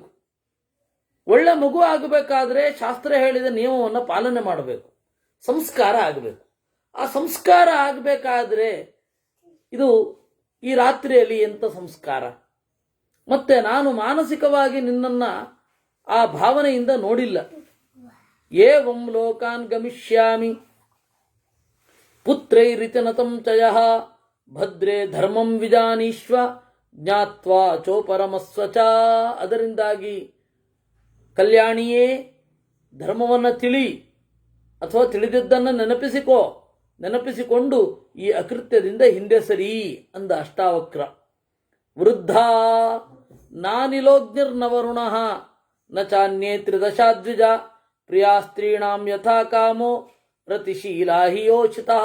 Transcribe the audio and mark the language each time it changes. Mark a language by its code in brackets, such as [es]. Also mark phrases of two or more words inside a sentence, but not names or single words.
[kn] ಒಳ್ಳೆ ಮಗು ಆಗಬೇಕಾದ್ರೆ ಶಾಸ್ತ್ರ ಹೇಳಿದ ನಿಯಮವನ್ನು ಪಾಲನೆ ಮಾಡಬೇಕು. ಸಂಸ್ಕಾರ ಆಗಬೇಕು. ಆ ಸಂಸ್ಕಾರ ಆಗಬೇಕಾದ್ರೆ ಇದು ಈ ರಾತ್ರಿಯಲ್ಲಿ ಎಂಥ ಸಂಸ್ಕಾರ? ಮತ್ತೆ ನಾನು ಮಾನಸಿಕವಾಗಿ ನಿನ್ನನ್ನ ಆ ಭಾವನೆಯಿಂದ ನೋಡಿಲ್ಲ. [sa] ಏವಂ ಲೋಕಾನ್ ಗಮಿಷ್ಯಾಮಿ ಪುತ್ರೈರಿತಿ ನತಂ ಚಯಃ ಭದ್ರೇ ಧರ್ಮಂ ವಿಜಾನೀಶ್ವ ಜ್ಞಾತ್ವಾ ಚೋಪರಮಸ್ವಚ. [kn] ಅದರಿಂದಾಗಿ ಕಲ್ಯಾಣಿಯೇ, ಧರ್ಮವನ್ನು ತಿಳಿ ಅಥವಾ ತಿಳಿದಿದ್ದನ್ನು ನೆನಪಿಸಿಕೊಂಡು ಈ ಅಕೃತ್ಯದಿಂದ ಹಿಂದೆ ಸರಿ ಅಂದ ಅಷ್ಟಾವಕ್ರ. [sa] ವೃದ್ಧ ನಾನಿಲೋಗ್ನಿರ್ನವರುಣ ನ ಚಾನ್ಯೇ ತ್ರಿದಶಾದ್ವಿಜ ಪ್ರಿಯಾ ಸ್ತ್ರೀಣಾಂ ಯಥಾ ಕಾಮೋ ರತಿಶೀಲಾ ಹಿ ಯೋಚಿತಃ.